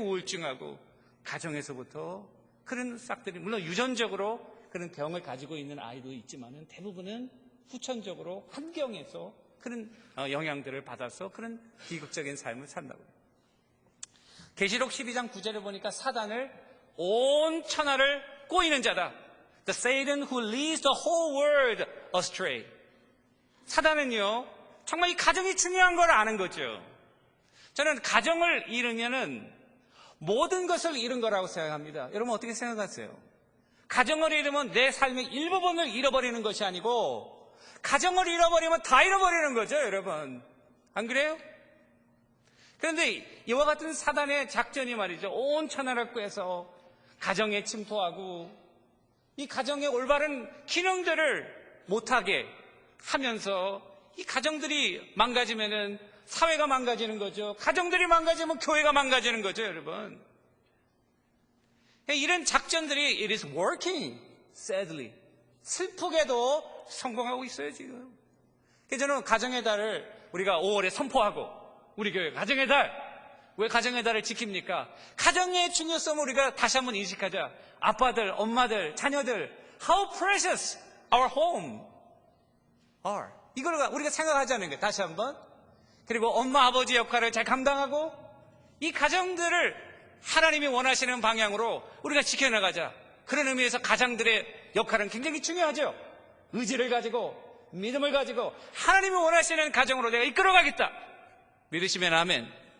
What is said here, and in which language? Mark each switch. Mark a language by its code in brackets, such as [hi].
[ko] 우울증하고 가정에서부터 그런 싹들이, 물론 유전적으로 그런 병을 가지고 있는 아이도 있지만은 대부분은 후천적으로 환경에서 그런 영향들을 받아서 그런 비극적인 삶을 산다고요. 계시록 12장 9절에 보니까 사단을 온 천하를 꼬이는 자다. [en] The Satan who leads the whole world astray. [ko] 사단은요, 정말 이 가정이 중요한 걸 아는 거죠. 저는 가정을 잃으면은 모든 것을 잃은 거라고 생각합니다. 여러분 어떻게 생각하세요? 가정을 잃으면 내 삶의 일부분을 잃어버리는 것이 아니고 가정을 잃어버리면 다 잃어버리는 거죠, 여러분. 안 그래요? 그런데 이와 같은 사단의 작전이 말이죠, 온 천하를 꿰서 가정에 침투하고 이 가정의 올바른 기능들을 못하게 하면서 이 가정들이 망가지면은 사회가 망가지는 거죠. 가정들이 망가지면 교회가 망가지는 거죠, 여러분. 이런 작전들이 [en] it is working, sadly. [ko] 슬프게도 성공하고 있어요, 지금. 그래서 저는 가정의 달을 우리가 5월에 선포하고 우리 교회 가정의 달, 왜 가정의 달을 지킵니까? 가정의 중요성을 우리가 다시 한번 인식하자. 아빠들, 엄마들, 자녀들, [en] how precious our home are. [ko] 이걸 우리가 생각하자는 거예요, 다시 한번. 그리고 엄마, 아버지 역할을 잘 감당하고 이 가정들을 하나님이 원하시는 방향으로 우리가 지켜나가자. 그런 의미에서 가장들의 역할은 굉장히 중요하죠. 의지를 가지고 믿음을 가지고 하나님이 원하시는 가정으로 내가 이끌어가겠다. 믿으시면 아멘.